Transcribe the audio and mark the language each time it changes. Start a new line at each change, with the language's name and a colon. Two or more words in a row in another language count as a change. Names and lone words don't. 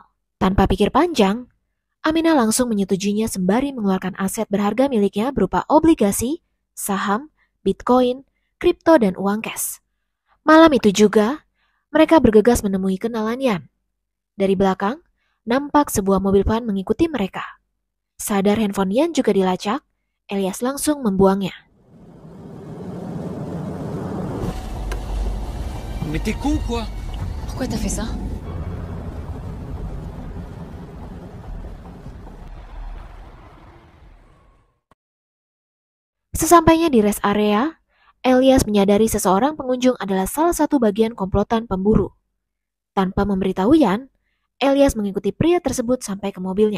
Indonesian: Tanpa pikir panjang, Aminah langsung menyetujuinya sembari mengeluarkan aset berharga miliknya berupa obligasi, saham, bitcoin, kripto, dan uang cash. Malam itu juga, mereka bergegas menemui kenalan Yan. Dari belakang, nampak sebuah mobil van mengikuti mereka. Sadar handphone Yan juga dilacak, Elias langsung membuangnya.
French: Mais t'es con quoi? Pourquoi t'as fait ça?
Indonesian: Sesampainya di
English: rest area,
Indonesian: Elias menyadari seseorang pengunjung adalah salah satu bagian komplotan pemburu. Tanpa memberitahu Yan, Elias mengikuti pria tersebut sampai ke mobilnya.